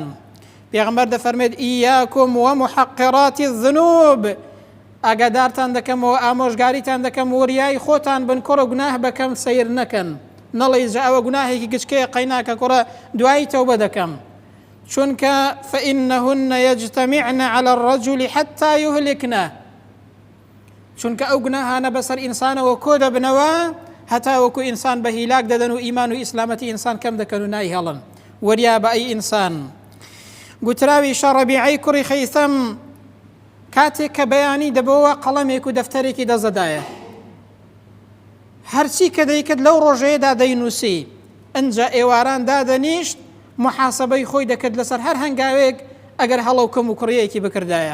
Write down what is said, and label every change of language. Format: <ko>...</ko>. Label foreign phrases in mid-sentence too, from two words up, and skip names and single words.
<ckb>پێغەمبەر دەفەرمێت</ckb> <ar>ئیاکم ومحقراتی الذنوب،</ar> <ckb>ئاگادارتان دەکەمەوە، ئامۆژگاریتان دەکەم وریای خۆتان بن، کوڕە گوناه بەکەم سەیر نەکەن، نەڵێ جا ئەوە گوناهێکی گچکەیە قەیناکە کوڕە دوایی تەوبە دەکەم، چونکە</ckb> <ar>فإنهن يجتمعن على الرجل حتى يهلكنه،</ar> <ckb>چونکە ئەو گوناهانە بەسەر ئینسانەوە کۆ دەبنەوە هەتا وەکو ئینسان بە هیلاک دەدەن و ئیمان و ئیسلامەتی ئینسان کەم دەکەن و نای هەڵن. وەریا بە ئەی ئینسان. گوتراوی شەڕەبیعەی کوڕی خەیثەم کاتێک کە بەیانی دەبەوە قەڵەمێک و دەفتەرێکی دەزەدایە، هەرچی کە دەیکرد لەو ڕۆژەیەدا دەینووسی، ئەنجا ئێواران دادەنیشت محاسەبەی خۆی دەکرد لەسەر هەر هەنگاوێک ئەگەر هەڵە و کەم و کوڕیەکی بکردایە.</ckb>